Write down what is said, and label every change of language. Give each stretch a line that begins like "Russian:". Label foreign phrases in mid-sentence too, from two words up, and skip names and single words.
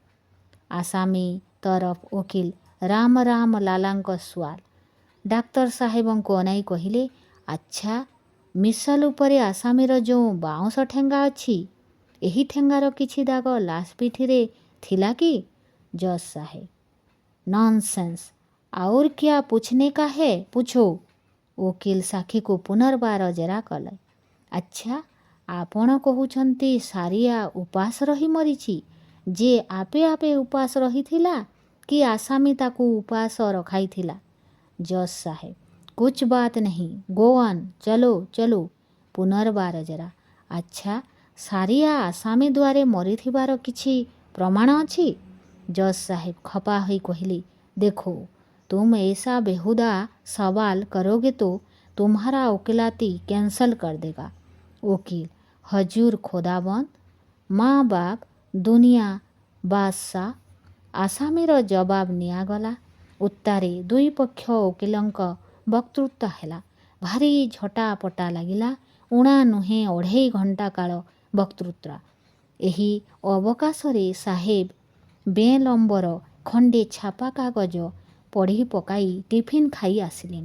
Odia: ଆସାମୀ ତରଫ ଓକିଲ ରାମ ଲାଲାଙ୍କ ସୁଆଲ। ଡାକ୍ତର ସାହେବଙ୍କୁ ଅନାଇ କହିଲେ, ଆଚ୍ଛା, ମିସଲ ଉପରେ ଆସାମୀର ଯେଉଁ ବାଉଁଶ ଠେଙ୍ଗା ଅଛି, ଏହି ଠେଙ୍ଗାର କିଛି ଦାଗ ଲାଶ ପିଠିରେ ଥିଲା କି? ଜଜ୍ ସାହେବ, ନନ୍ସେନ୍ସ,
Hindi: और क्या पूछने का है पूछो।
Odia: ଓକିଲ ସାକ୍ଷୀକୁ ପୁନର୍ବାର ଜେରା କଲେ। ଆଚ୍ଛା, ଆପଣ କହୁଛନ୍ତି ସାରିଆ ଉପାସ ରହି ମରିଛି, ଯେ ଆପେ ଆପେ ଉପାସ ରହିଥିଲା କି ଆସାମୀ ତାକୁ ଉପାସ ରଖାଇଥିଲା? ଜଜ୍ ସାହେବ,
Hindi: कुछ बात
Odia: ନାହିଁ,
English: go on,
Odia: ଚଲୋ। ପୁନର୍ବାର ଜେରା। ଆଚ୍ଛା, ସାରିଆ ଆସାମୀ ଦ୍ୱାରେ ମରିଥିବାର କିଛି ପ୍ରମାଣ ଅଛି? ଜଜ୍ ସାହେବ ଖପା ହୋଇ କହିଲେ, ଦେଖୋ,
Hindi: तुम ऐसा बेहुदा सवाल करोगे तो तुम्हारा वकिलाती कैंसल कर देगा। वकील, हजूर खोदाबंद, माँ बाप, दुनिया बादशाह।
Odia: ଆସାମୀର ଜବାବ ନିଆଗଲା। ଉତ୍ତାରେ 2 ପକ୍ଷ ଓକିଲଙ୍କ ବକ୍ତୃତା ହେଲା। ଭାରି ଝଟାପଟା ଲାଗିଲା। ଉଣା ନୁହେଁ 2.5 ଘଣ୍ଟା କାଳ ବକ୍ତୃତା। ଏହି ଅବକାଶରେ ସାହେବ ବେଲମ୍ବର ଖଣ୍ଡେ ଛାପା କାଗଜ ପଢ଼ି ପକାଇ ଟିଫିନ୍ ଖାଇ ଆସିଲେଣି।